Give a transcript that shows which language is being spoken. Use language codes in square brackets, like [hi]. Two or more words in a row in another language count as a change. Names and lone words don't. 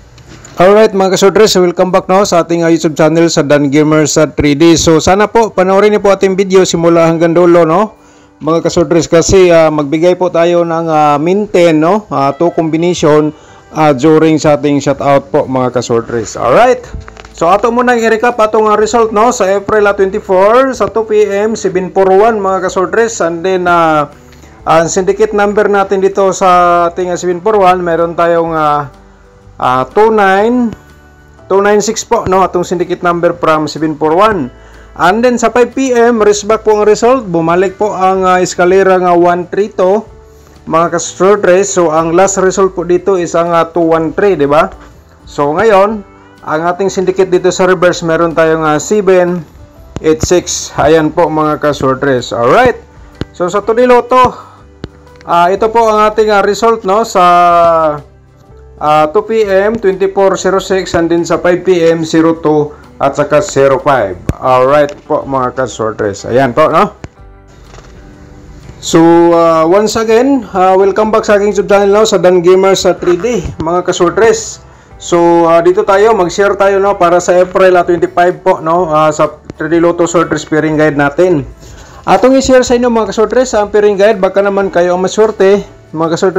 [tl] Alright mga kasodres, [en] welcome back [tl] no sa ating YouTube channel sa Dan Gamer sa 3D. So sana po panoorin niyo po ating video simula hanggang dulo no mga kasodres, kasi magbigay po tayo ng min 10 no, 2 combination during sa ating shoutout po mga kasodres. Alright, so ato munang i-recap atong result no sa April 24 sa 2 PM 741 mga kasodres. [en] And then [tl] ang [en] syndicate number [tl] natin dito sa ating 741, meron tayong 296 po no, atong [en] syndicate number [tl] from 741. [en] And then [tl] sa 5 PM [en] race back [tl] po ang result, bumalik po ang eskalera nga 132 mga kasodres. So ang [en] last result [tl] po dito is ang 213, di ba? So ngayon ang ating syndicate dito sa reverse, meron tayong 786. Ayan po mga kasodres. Alright, so sa Tuniloto, ito po ang ating result no sa 2 PM 24:06, and din sa 5 PM 02 at saka 05. Alright po mga kasodres. Ayan po no. So once again, [en] welcome back [tl] sa aking YouTube channel no, sa Dan Gamer sa 3D mga kasodres. So dito tayo mag-share tayo no para sa April 25 po no, sa 3D Lotto Sorters Pairing Guide natin. Atong i-share sa inyo mga kasodres ang [en] pairing guide, [tl] baka naman kayo ang maswerte mga kasodres.